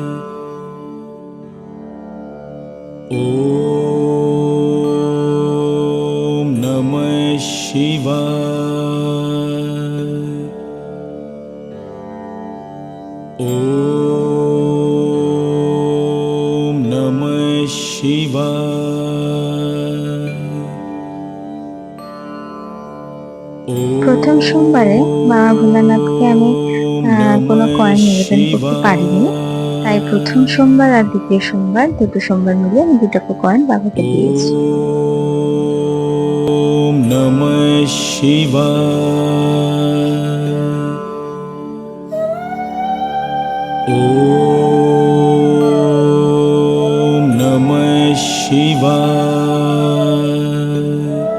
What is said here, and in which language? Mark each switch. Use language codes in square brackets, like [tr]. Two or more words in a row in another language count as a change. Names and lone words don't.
[sa] ওম নমঃ শিবায়। ওম নমঃ শিবায়। [bn] প্রথম সোমবারে বাবা ভোলানাথকে আমি কোনো কয়েন নিবেদন করতে পারিনি, তাই প্রথম সোমবার আর দ্বিতীয় সোমবার দুটো সোমবার মিলে আমি 2টা কয়েন বাবাকে দিয়েছি। [sa] ওম নমঃ শিবায়। ওম নমঃ শিবায়।